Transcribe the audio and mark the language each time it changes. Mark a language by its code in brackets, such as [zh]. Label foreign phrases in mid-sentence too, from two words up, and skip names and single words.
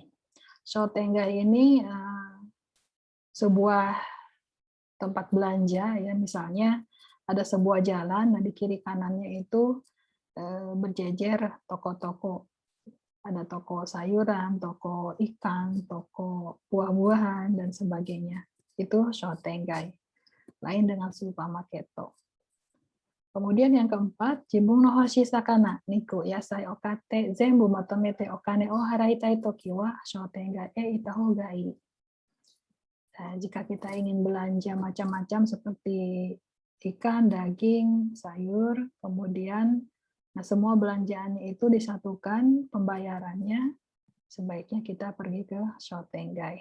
[id] Shotengai ini sebuah tempat belanja ya, misalnya ada sebuah jalan, nah di kiri kanannya itu berjejer toko-toko. Ada toko sayuran, toko ikan, toko buah-buahan dan sebagainya. Itu Shotengai. Lain dengan supermarket. Kemudian yang keempat, [ja] 自分の欲しい魚、肉、野菜を買って、全部まとめてお金を払いたい時は商店街へ行った方がいい. [id] Nah, jika kita ingin belanja macam-macam seperti ikan, daging, sayur, kemudian semua belanjaannya itu disatukan pembayarannya, sebaiknya kita pergi ke Shotengai.